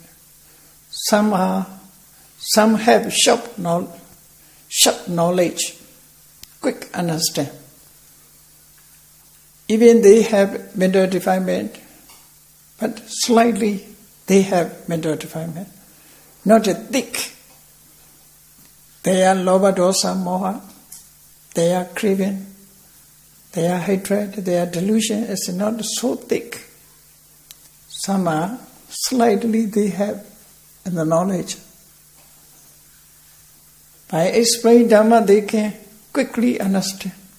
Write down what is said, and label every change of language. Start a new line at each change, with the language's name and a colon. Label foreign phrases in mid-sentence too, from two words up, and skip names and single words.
English: Some have sharp knowledge, quick understand. Even they have mental defilement, but slightly they have mental defilement. Not a thick, Their
Pali: lobha, dosa, moha,
English: their craving, their hatred, their delusion is not so thick. Some are slightly they have in the knowledge. By explaining Dhamma, they can quickly understand.